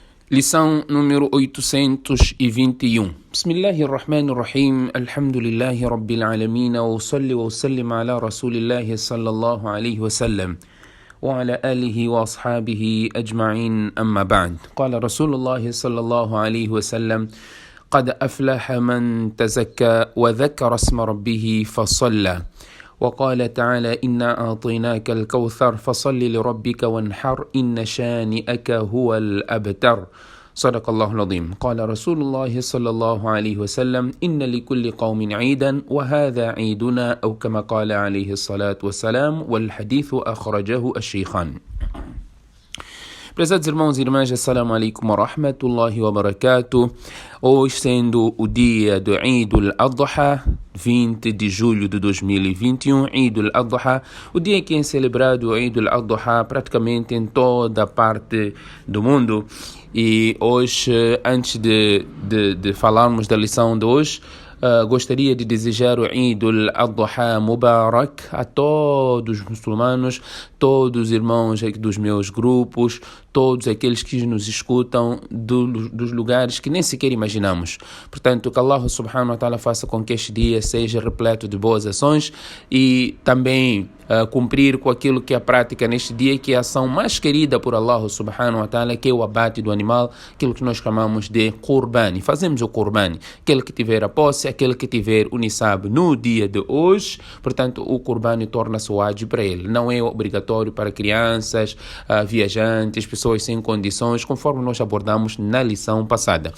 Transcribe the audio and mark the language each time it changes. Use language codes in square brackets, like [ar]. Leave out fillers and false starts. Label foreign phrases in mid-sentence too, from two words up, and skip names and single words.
[pt] Lição número 821. [ar] بسم الله الرحمن الرحيم. الحمد لله رب العالمين. وصل وسلم على رسول الله صلى الله عليه وسلم. وعلى آله وأصحابه أجمعين أما بعد. قال رسول الله صلى الله عليه وسلم: قد أفلح من تزكى وذكر اسم ربه فصلى. وقال تعالى: إنا أعطيناك الكوثر فصل لربك وانحر إن شانئك هو الأبتر. صدق الله العظيم. قال رسول الله صلى الله عليه وسلم: إن لكل قوم عيدا وهذا عيدنا، أو كما قال عليه الصلاة والسلام. والحديث أخرجه الشيخان. [pt] Prezados irmãos e irmãs, [ar] السلام عليكم ورحمة الله وبركاته. [pt] Hoje sendo o dia do Eid al-Adha, 20 de julho de 2021, Eid al-Adha, o dia em que é celebrado o Eid al-Adha praticamente em toda parte do mundo. E hoje, antes de falarmos da lição de hoje, gostaria de desejar o [ar] عيد الأضحى مبارك [pt] a todos os muçulmanos, todos os irmãos dos meus grupos, todos aqueles que nos escutam dos lugares que nem sequer imaginamos. Portanto, que Allah [ar] سبحانه وتعالى [pt] faça com que este dia seja repleto de boas ações e também cumprir com aquilo que é a prática neste dia, que é a ação mais querida por Allah [ar] سبحانه وتعالى, [pt] que é o abate do animal, aquilo que nós chamamos de Qurban. Fazemos o Qurban, aquele que tiver a posse, aquele que tiver o Nisab no dia de hoje, portanto o Qurban torna-se wajib para ele, não é obrigatório para crianças, viajantes, pessoas sem condições, conforme nós abordamos na lição passada.